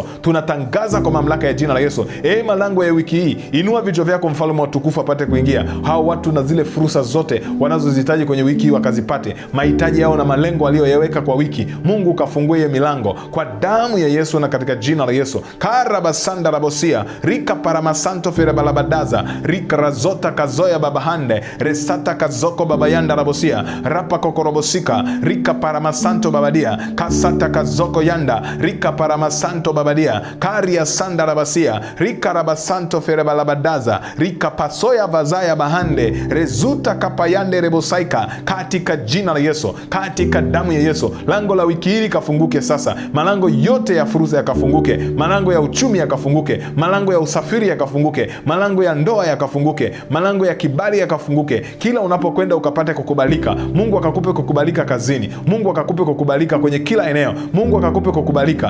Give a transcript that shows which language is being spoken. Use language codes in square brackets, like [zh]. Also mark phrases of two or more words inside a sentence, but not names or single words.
[sw] Tunatangaza kwa mamlaka ya jina la Yesu. Malango ya wiki hii, inua vichwa vyako, mfalme wa tukufu apate kuingia. Hao watu na zile fursa zote wanazozihitaji kwenye wiki hii wakazipate, mahitaji yao na malengo walioyaweka kwa wiki, Mungu kafungue hiyo milango kwa damu ya Yesu na katika jina la Yesu. Karabasanda rabosia rika paramasanto ferebalabadaza rika razota kazoya babahande resata kazoko babayanda rabosia rapa kokorobosika rika paramasanto babadia kasata kazoko yanda rika paramasanto babadia karia sanda rabasia rika rabasanto ferebalabadaza rika pasoya vazaya bahande rezuta kapayande rebosaika katika jina la Yesu, katika damu ya Yesu. Lango la wiki hili kafunguke sasa, malango yote ya fursa yakafunguke, malango ya uchumi yakafunguke, malango ya usafiri yakafunguke, malango ya ndoa yakafunguke, malango ya kibali yakafunguke. Kila unapokwenda ukapate kukubalika, Mungu akakupe kukubalika kazini, Mungu akakupe kukubalika kwenye kila eneo, Mungu akakupe kukubalika.